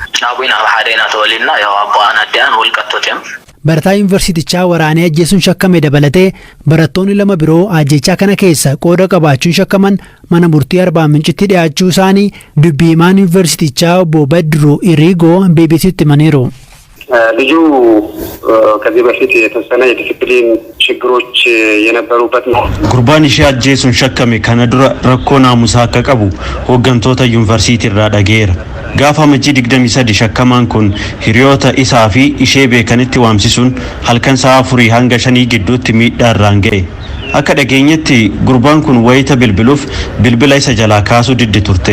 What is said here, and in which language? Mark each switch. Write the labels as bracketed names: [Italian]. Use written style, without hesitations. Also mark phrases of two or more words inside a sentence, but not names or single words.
[Oromo] Barataa yuunivarsiitichaa waraanee ajjeesuun shakkame dabalatee barattoonni 2 biroo ajjechaa kana keessa qooda qabaachuun shakkaman mana murtii Arbaa Mincitti dhiyaachuu isaanii dubbii himaan yuunivarsiitichaa obbo Badru Iriigoo BBC'tti himaniiru. [Amharic] ልጁ ከዚህ በፊት የተወሰነ የዲሲፕሊን ችግሮች የነበሩበት ነው። [Oromo] ጉርባን ishee ajjeesuun shakkame kana dura rakkoo naamusaa akka qabu hooggantoota yuunivarsiitii irraa dhageera. Gaafa amajjii 23 shakkamaan kun hiriyoota isaa fi ishee beekanitti waamsisuun halkan sa'a 4 hanga 5 gidduutti miidhaa irraan ga'e. Akka dhageenyetti gurbaan kun wayita bilbiluuf bilbila isa jalaa kaasuu diddi turte.